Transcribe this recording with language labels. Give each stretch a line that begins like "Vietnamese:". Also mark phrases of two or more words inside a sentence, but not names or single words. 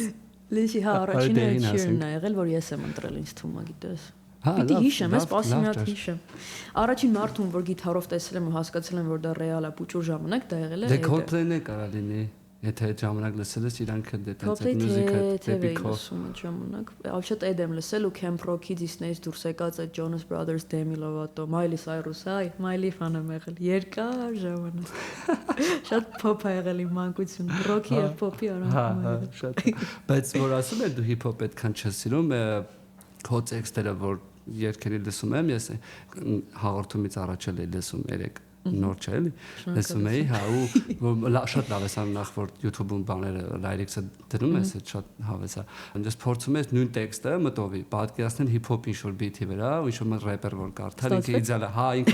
Armenian: Լսի հա առաջինը Ed Sheeran-ն է եղել, որ ես եմ ընտրել ինձ թվում է գիտես։ Պիտի հիշեմ, ես սպասի մի հատ հիշեմ։ Առաջին մարդուն, որ գիտարով տեսել եմ ու հասկացել եմ, որ դա ռեալ է, փուճուր ժամանակ դա եղել է։ Դե Coldplay-ն է կարա լինի։ Եթե այդ ժամանակ լսել ես իրանք էլ դետանց այդ մյուզիկը դեպի քո ժամանակ Ալչատ Էդ եմ լսել ու Camp Rock-ի Disney-ից դուրս եկած այդ Jonas Brothers, Demi Lovato, Miley Cyrus, այ Miley fan եմ եղել երկար ժամանակ շատ pop է եղել իմ մանկությունը rock-ի եւ pop-ի արանքում հա շատ բայց որ ասում եմ դու hip-hop այդքան չես սիրում քո տեքստերը որ երգերի լսում եմ ես հաղորդումից առաջ էլ լսում երեք նոր չէ էլի լսում էի հա ու շատ լավ է սա նախ որ YouTube-ում բաները lyrics-ը դնում ես շատ հավես է այնպես փորձում ես նույն տեքստը մտովի պատկերացնել hip-hop ինչ որ beat-ի վրա ու ինչ որ rapper որ կարդալ ինքը իդեալ է հա